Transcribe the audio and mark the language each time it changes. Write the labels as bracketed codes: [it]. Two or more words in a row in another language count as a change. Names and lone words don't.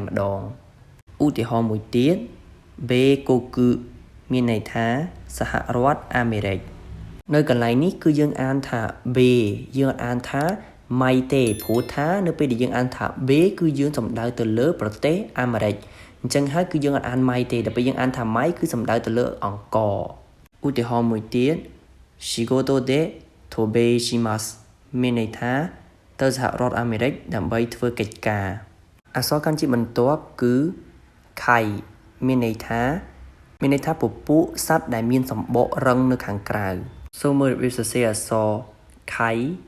[km] ម្ដងឧទាហរណ៍មួយទៀតបេកូគឺមានន័យថាសហរដ្ឋអាមេរិកនៅកន្លែងនេះគឺយើងអានថាបេយើងអត់អាន ថាម៉ៃទេព្រោះថានៅពេលដែលយើងអានថាបេគឺយើងសំដៅទៅលើប្រទេសអាមេរិកអញ្ចឹងហើយគឺយើងអត់អានម៉ៃទេដល់ពេលយើងអានថាម៉ៃគឺសំដៅទៅលើអង្គឧទាហរណ៍មួយទៀត [ja] 仕事で渡米します [km] មានន័យថាទៅសហរដ្ឋអាមេរិកដើម្បីធ្វើកិច្ចការអក្សរកាន់ជាបន្ទាប់គឺខៃមានន័យថាពពួកសត្វដែលមានសម្បករឹងនៅខាងក្រៅសូមមើលរបៀបសរសេរអក្សរខៃ